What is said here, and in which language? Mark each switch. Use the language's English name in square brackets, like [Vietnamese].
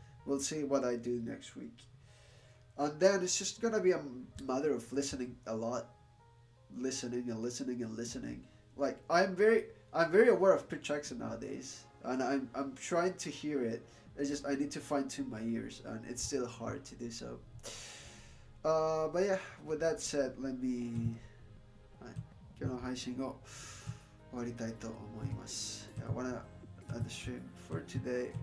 [English] We'll see what I do next week. And then it's just gonna be a matter of listening a lot, listening. Like I'm very aware of pitch accent nowadays, and I'm trying to hear it. It's just I need to fine tune my ears, and it's still hard to do so. But yeah, with that said, let me [Japanese] 今日の配信を終わりたいと思います。 [English] I wanna end the stream for today.